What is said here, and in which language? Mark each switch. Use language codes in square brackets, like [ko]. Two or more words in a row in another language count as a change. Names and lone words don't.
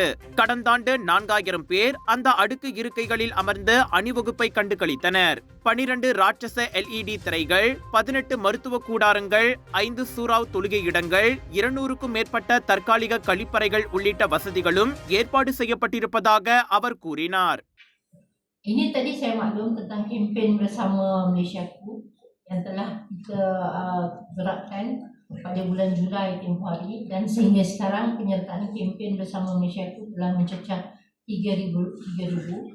[ta] கடந்த ஆண்டு 4000 பேர் அந்த அடுக்கு இருக்கைகளில் அமர்ந்து வகுப்பை கண்டு களித்தனர். 12 ராட்சச LED திரைகள், 18 மருத்துவ கூடாரங்கள், 5 சூறாவ் தொழுகை இடங்கள், 200க்கும் மேற்பட்ட தற்காலிக கழிப்பறைகள் உள்ளிட்ட வசதிகளும் ஏற்பாடு செய்யப்பட்டிருப்பதாக அவர் கூறினார். [ms] Ini tadi saya maklum tentang kempen bersama Malaysiaku yang telah kita gerakkan pada bulan Julai tempoh hari dan sehingga sekarang penyertaan kempen bersama Malaysiaku telah mencecah 3,000.